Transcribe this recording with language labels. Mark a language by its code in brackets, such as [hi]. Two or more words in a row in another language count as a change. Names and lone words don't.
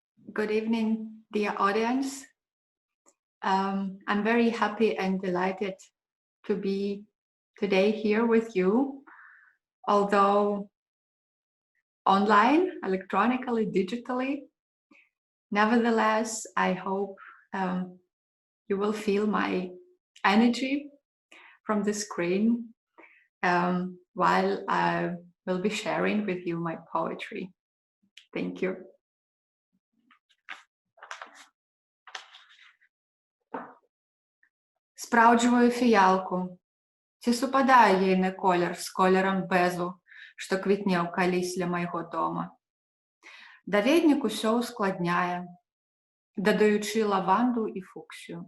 [en] Good evening, dear audience. I'm very happy and delighted to be today here with you, although online, electronically, digitally. Nevertheless, I hope you will feel my energy from the screen while I will be sharing with you my poetry. Thank you. [be] Спраўджваю фіялку. Ці супадае ейны колер з колерам бэзу, што квітнеў калісь ля майго дома. Даведнік усё ускладняе, дадаючы лаванду і фуксію.